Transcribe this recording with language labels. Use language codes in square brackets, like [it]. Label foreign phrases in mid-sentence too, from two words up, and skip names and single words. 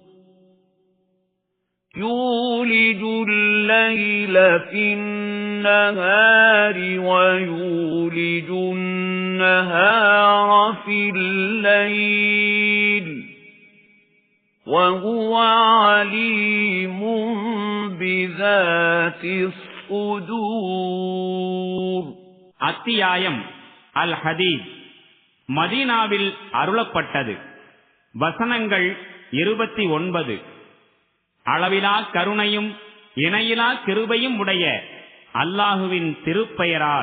[ar] يولج الليل في النهار ويولج النهار في الليل وهو عليم بذات الصدور. [ta] அத்தியாயம் அல் ஹதீத். மதீனாவில் அருளப்பட்டது. வசனங்கள் 29. அளவிலா கருணையும் இணையிலா கிருபையும் உடைய அல்லாஹுவின் திருப்பெயரால்.